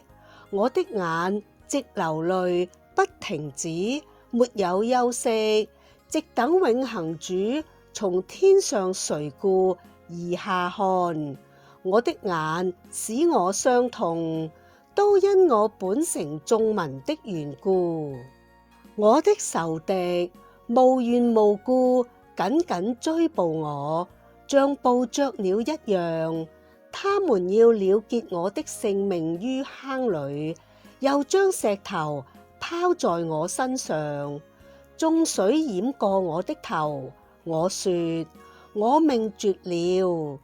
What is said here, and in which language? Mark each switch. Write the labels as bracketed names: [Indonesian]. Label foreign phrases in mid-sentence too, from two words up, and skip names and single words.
[Chinese] 我的眼直流淚不停止，沒有休息，直等永恆主從天上垂顧而下看。我的眼使我傷痛，都因我本城眾民的緣故。我的仇敵無緣無故緊緊追捕我，像捕雀鳥一樣。他們要了結我的性命於坑裏，又將石頭拋在我身上。眾水淹過我的頭，我說：我命絕了。